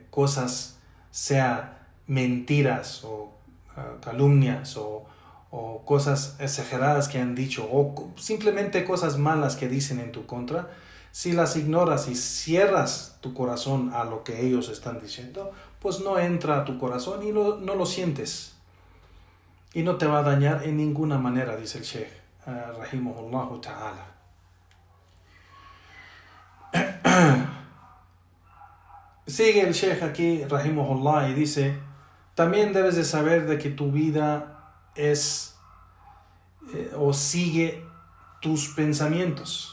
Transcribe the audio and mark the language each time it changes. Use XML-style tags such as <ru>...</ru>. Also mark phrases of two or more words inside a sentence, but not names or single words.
<es>cosas, sea mentiras o calumnias o cosas exageradas que han dicho o simplemente cosas malas que dicen en tu contra, si las ignoras y cierras tu corazón a lo que ellos están diciendo, pues no entra a tu corazón y no lo sientes y no te va a dañar en ninguna manera, dice el Sheikh</es> <ar>رحمه الله تعالى.</ar> <es>Sigue el Sheikh aquí rahimahullah y dice, también debes de saber de que tu vida es o sigue tus pensamientos.</es>